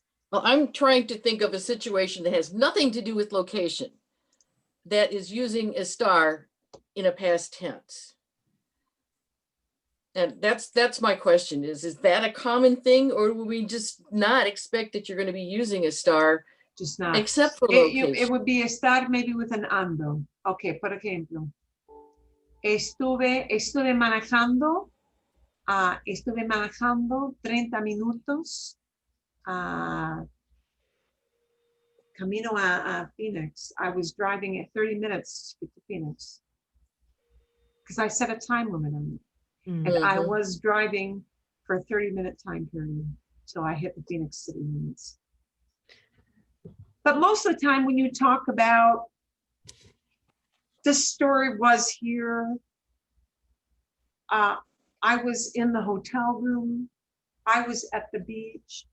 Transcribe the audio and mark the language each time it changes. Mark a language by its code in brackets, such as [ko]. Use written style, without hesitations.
[en] Well, I'm trying to think of a situation that has nothing to do with location that is using a star in a past tense. And that's my question is that a common thing, or will we just not expect that you're going to be using a star Just not. except for It location? would be estar maybe with an ando. [es] Okay, por ejemplo, estuve manejando, estuve manejando 30 minutos camino a Phoenix. [en] I was driving at 30 minutes to get to Phoenix because I set a time limit on it. And I Mhm. was driving for a 30-minute time period till I hit the Phoenix city limits. But most of the time when you talk about the story was here, I was in the hotel room, I was at the beach.